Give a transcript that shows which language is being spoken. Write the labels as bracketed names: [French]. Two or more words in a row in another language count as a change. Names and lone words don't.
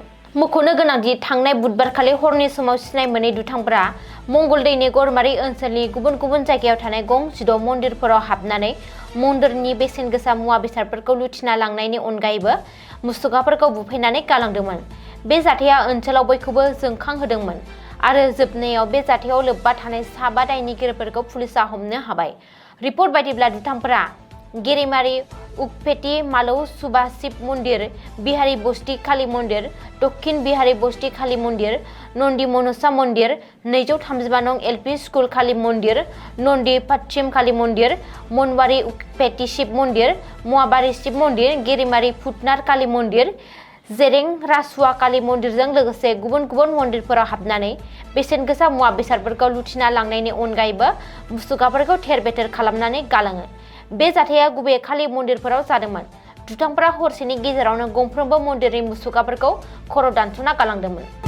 [Bodo] मख'नो गोनांदि थांनाय बुधबारखालि हरनि समाव सिनाय मोनै दुथांफोरा मंगलदैनि गरमारि ओनसोलनि गुबुन गुबुन जायगायाव थानाय गंजिद' मन्दिरफोराव हाबनानै मन्दिरनि बेसेन गोसा मुवा बेसादफोरखौ लुथिना लांनायनि अनगायैबो मुसुखाफोरखौ बुफायनानै गालांदोंमोन। बे जाथाया ओनसोलाव बयखौबो जोंखांहोदोंमोन आरो जोबनायाव बे जाथायाव लोब्बा थानाय 7 दायनिगिरिफोरखौ पुलिसआ हमनो हाबाय। रिपर्ट बायदिब्ला दुथांफोरा गेरेमारि उकपेटी मालौ सुबा शिव मन्दिर, बिहारी बस्ती काली मन्दिर, दक्षिण बिहारी बस्ती काली मन्दिर, नन्दी मनसा मन्दिर, 235 नं LP स्कुल काली मन्दिर, नन्दी पश्चिम काली मन्दिर, मनवारी उकपेटी शिव मन्दिर, मुवाबारी शिव मन्दिर, गेरेमारि भुटनाथ काली मन्दिर, जेरें रासुवा काली मन्दिरजों लोगोसे गुबुन गुबुन मन्दिरफोराव हाबनानै बेसेन गोसा मुवा बेसादफोरखौ लुथिना लांनायनि अनगायैबो मुसुखाफोरखौ थेर-बेथेर खालामनानै गालाङो। बे जाथाया गुबैयै काली मन्दिरफोराव जादोंमोन। दुथांफोरा हरसेनि गेजेरावनो गंफ्रोमबो मन्दिरनि मुसुखाफोरखौ खर' दानस'ना गालांदोंमोन।